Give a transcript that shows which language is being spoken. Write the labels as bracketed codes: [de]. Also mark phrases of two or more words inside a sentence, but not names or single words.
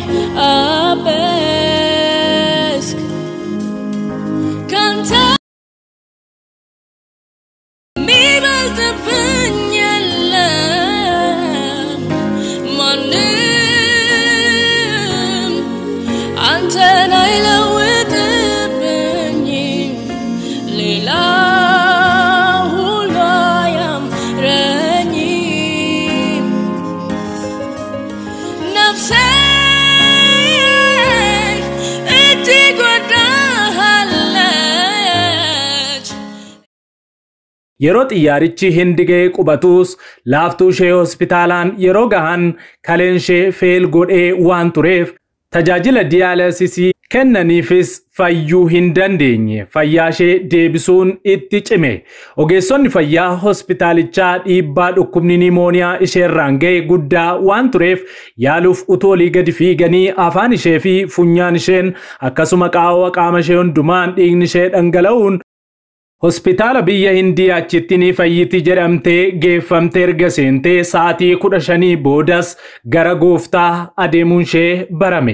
[am] አበስክ ካንተ የሚበልጥብኝ የለም ማንም አንተን አይለውጥብኝም ሌላ ሁሉ አያምረኝም ነፍሴ እጅግ ወዳሃለች [om] yeroo xiyyaarichi hindi ga'ee qubatus laaftuu ishee hospitaalaan yeroo gahan kaleen ishee feel godhee waan tureef tajaajila diyaalisisii kennaniifis fayyuu hin dandeenye fayyaa ishee deebisuun itti cime ogeessonni fayyaa hospitaalichaa dhiibbaa dhukkubni nimooniyaa isheerraan ga'e guddaa waan tureef yaaluuf utoolii gadi fiiganii afaan ishee fi funyaan isheen akkasuma qaama ishee hundumaan dhiigni ishee dhangala'uun hospitaala biyya Hindii achitti ni fayyiti jedhamtee geeffamtee erga seentee sa'aatii 15 boodas gara gooftaa adeemuun ishee barame.